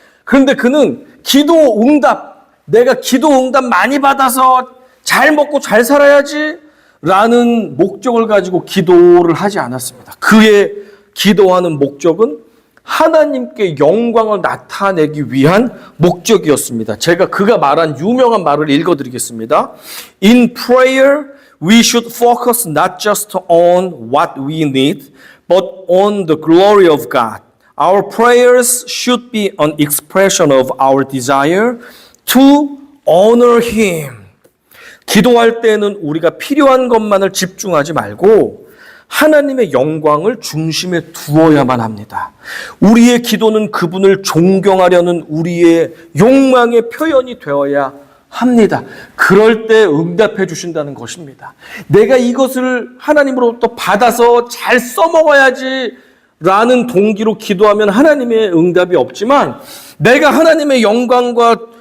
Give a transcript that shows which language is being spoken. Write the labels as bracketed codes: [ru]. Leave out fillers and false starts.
[ko] 그런데 그는 기도 응답, 내가 기도 응답 많이 받아서 잘 먹고 잘 살아야지 라는 목적을 가지고 기도를 하지 않았습니다. 그의 기도하는 목적은 하나님께 영광을 나타내기 위한 목적이었습니다. 제가 그가 말한 유명한 말을 읽어드리겠습니다. [en] In prayer, we should focus not just on what we need, but on the glory of God. Our prayers should be an expression of our desire to honor Him. [ko] 기도할 때는 우리가 필요한 것만을 집중하지 말고 하나님의 영광을 중심에 두어야만 합니다. 우리의 기도는 그분을 존경하려는 우리의 욕망의 표현이 되어야 합니다. 그럴 때 응답해 주신다는 것입니다. 내가 이것을 하나님으로부터 받아서 잘 써먹어야지 라는 동기로 기도하면 하나님의 응답이 없지만, 내가 하나님의 영광과